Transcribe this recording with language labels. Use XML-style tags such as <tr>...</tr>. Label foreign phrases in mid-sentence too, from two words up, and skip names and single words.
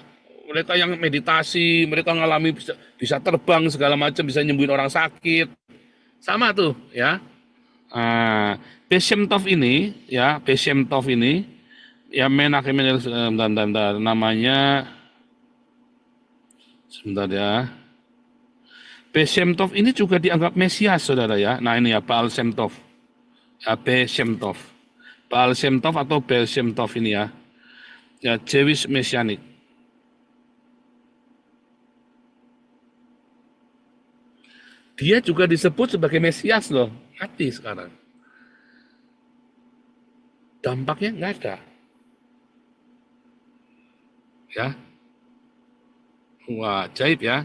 <id>Mereka yang meditasi, mereka ngalami bisa terbang segala macam, bisa nyembuhin orang sakit, sama tuh ya. Beshem Tov ini ya, Beshem Tov ini ya, Menachem namanya. Sebentar ya. Beshem Tov ini juga dianggap Mesias, saudara ya. Nah ini ya, Baal Shem Tov. Ya, Beshem Tov. Baal Shem Tov atau Baal Shem Tov ini ya. Ya,</id> <en>Jewish Messianic.</en> <id>Dia juga disebut sebagai Mesias loh. Mati sekarang. Dampaknya nggak ada. Ya. Wah, ajaib ya.</id>